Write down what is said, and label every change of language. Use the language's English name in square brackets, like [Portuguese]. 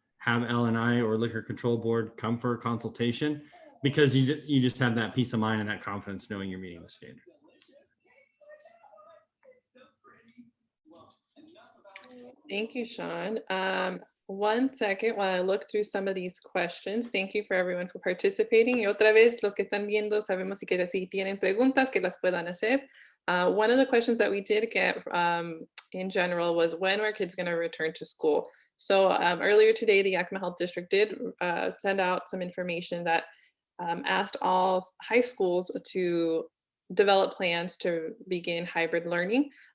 [English] Have L&I or Liquor Control Board come for a consultation, because you just have that peace of mind and that confidence knowing you're meeting the standard. Thank you, Sean. 1 second while I look through some of these questions. Thank you for everyone for participating. [Spanish] Y otra vez, los que están viendo, sabemos si tienen preguntas que las puedan hacer. [English] One of the questions that we did get in general was, when are kids going to return to school? So earlier today, the Yakima Health District did send out some information that asked all high schools to develop plans to begin hybrid learning.